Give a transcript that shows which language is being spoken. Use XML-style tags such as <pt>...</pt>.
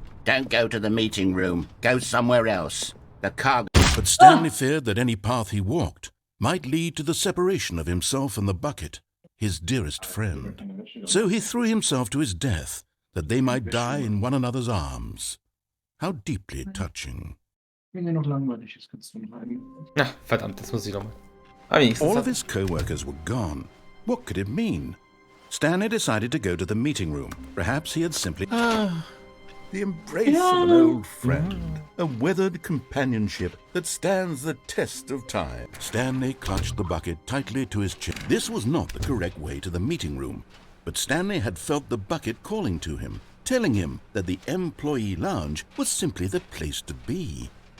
<en>don't go to the meeting room. Go somewhere else. The cargo... But Stanley feared that any path he walked might lead to the separation of himself and the bucket, his dearest friend. So he threw himself to his death, that they might die in one another's arms. How deeply touching.</en> <de>Wenn dir noch langweilig ist, kannst du noch einen. Na, verdammt, das muss ich nochmal. Aber wenigstens</de> <en>All</en> <de>hat-</de> <en>of his co-workers were gone. What could it mean? Stanley decided to go to the meeting room. Perhaps he had simply... the embrace of an old friend. A weathered companionship that stands the test of time. Stanley clutched the bucket tightly to his chest. This was not the correct way to the meeting room, but Stanley had felt the bucket calling to him, telling him that the employee lounge was simply the place to be.</en>